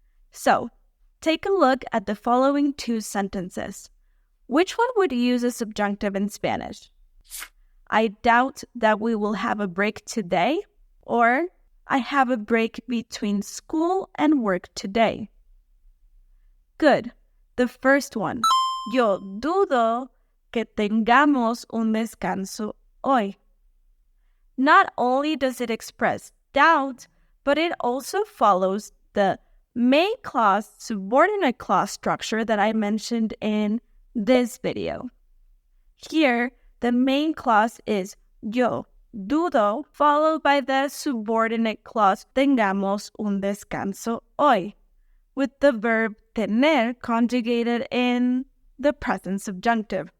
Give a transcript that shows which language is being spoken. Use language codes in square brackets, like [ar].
[en] So, take a look at the following two sentences. Which one would use a subjunctive in Spanish? I doubt that we will have a break today, or I have a break between school and work today. Good. The first one. [es] Yo dudo que tengamos un descanso hoy. [en] Not only does it express doubt, but it also follows the main clause subordinate clause structure that I mentioned in this video. Here, the main clause is [es] yo dudo, [en] followed by the subordinate clause [es] tengamos un descanso hoy, [en] with the verb tener conjugated in the present subjunctive.